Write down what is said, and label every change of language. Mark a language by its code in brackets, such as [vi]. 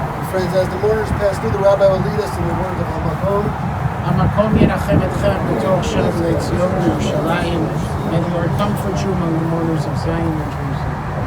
[en] Friends, as the mourners pass through, the rabbi will lead us in the words of Hamakom. [he] המקום ינחם אתכם בתוך שבלי ציון וירושלים. [en] May the Lord comfort you among the mourners of Zion and Jerusalem.